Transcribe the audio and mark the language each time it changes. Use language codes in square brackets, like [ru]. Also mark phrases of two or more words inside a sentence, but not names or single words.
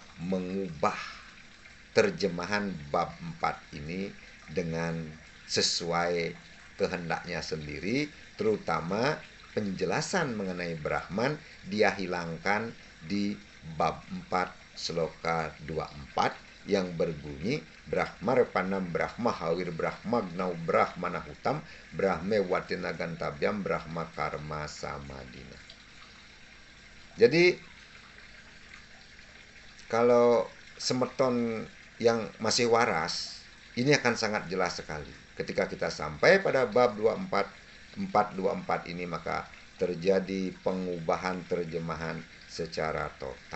[id] mengubah terjemahan bab 4 ini dengan sesuai kehendaknya sendiri, terutama penjelasan mengenai Brahman dia hilangkan di bab 4 sloka 24 yang berbunyi [sa] Brahmarpanam Brahma Hawir Brahma Gnau Brahmana Hutam Brahme Watina Gantabyam Brahma Karma Samadina. [id] Jadi kalau semeton yang masih waras, ini akan sangat jelas sekali. Ketika kita sampai pada bab 424 ini, maka terjadi pengubahan terjemahan secara total.